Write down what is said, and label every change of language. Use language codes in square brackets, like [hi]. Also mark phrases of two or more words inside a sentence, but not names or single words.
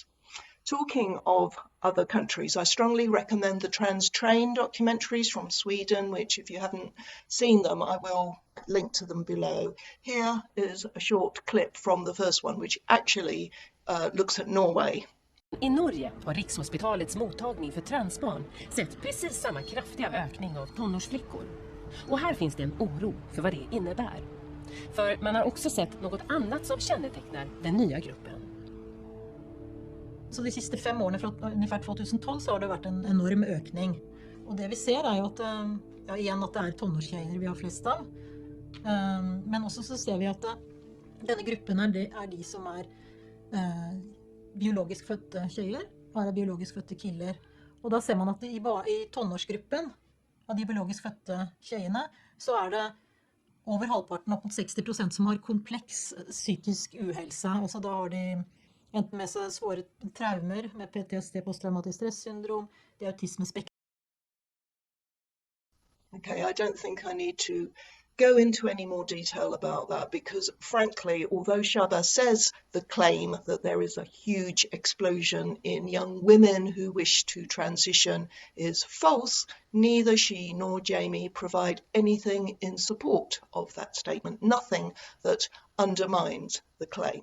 [en] Talking of other countries, I strongly recommend the Trans Train documentaries from Sweden, which if you haven't seen them, I will link to them below. Here is a short clip from the first one, which actually looks at Norway. [sv] I Norge har Rikshospitalets mottagning för transbarn sett precis samma kraftiga ökning av tonårsflickor. Och här finns det en oro för vad det innebär. För man har också sett något annat som kännetecknar den nya gruppen. [no] Så de siste 5 årene, fra ungefär 2012, så har det vært en enorm økning. Og det vi ser er jo at, ja, igjen at det er tonårstjejer vi har flest av. Men også så ser vi at denne gruppen er de som er biologisk fødte tjejer, bare biologisk fødte killer. Og da ser man at i tonårsgruppen av de biologisk fødte tjejene, så er det over halvparten, opp mot 60% som har kompleks psykisk uhelse. Altså da har de enten med seg svåre traumer med PTSD, posttraumatisk stressyndrom, det er autismespektrum. [en] Okay, I don't think I need to go into any more detail about that because frankly, although Shaaba says the claim that there is a huge explosion in young women who wish to transition is false, neither she nor Jamie provide anything in support of that statement, nothing that undermines the claim.